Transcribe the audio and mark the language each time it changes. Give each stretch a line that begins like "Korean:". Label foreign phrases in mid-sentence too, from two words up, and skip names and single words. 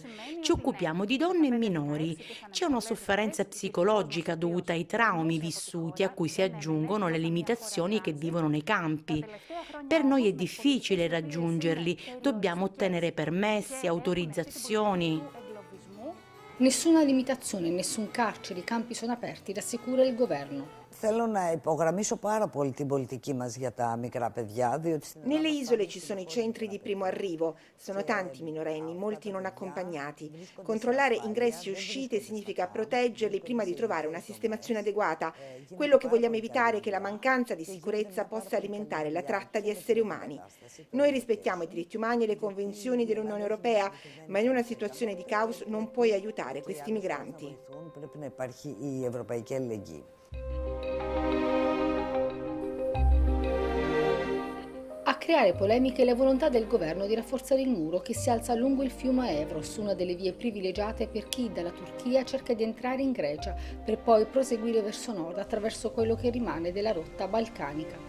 Italian: Ci occupiamo di donne e minori. C'è una sofferenza psicologica dovuta ai traumi vissuti a cui si aggiungono le limitazioni che vivono nei campi. Per noi è difficile raggiungerli, dobbiamo ottenere permessi, autorizzazioni. Nessuna limitazione, nessun carcere, i campi sono aperti, rassicura il governo.
Greek: Θέλω να υπογραμμίσω πάρα πολύ την πολιτική μας για τα μικρά παιδιά, διότι
Italian: Nelle isole ci sono i centri di primo arrivo, sono tanti minorenni, molti non accompagnati. Controllare ingressi e uscite significa proteggerli prima di trovare una sistemazione adeguata. Quello che vogliamo evitare è che la mancanza di sicurezza possa alimentare la tratta di esseri umani. Noi rispettiamo i diritti umani e le convenzioni dell'Unione Europea, ma in una situazione di caos non puoi aiutare questi migranti.
Greek: πρέπει να υπάρχει η ευρωπαϊκή αλληλεγγύη.
Italian: A creare polemiche la volontà del governo di rafforzare il muro che si alza lungo il fiume Evros, una delle vie privilegiate per chi dalla Turchia cerca di entrare in Grecia, per poi proseguire verso nord attraverso quello che rimane della rotta balcanica.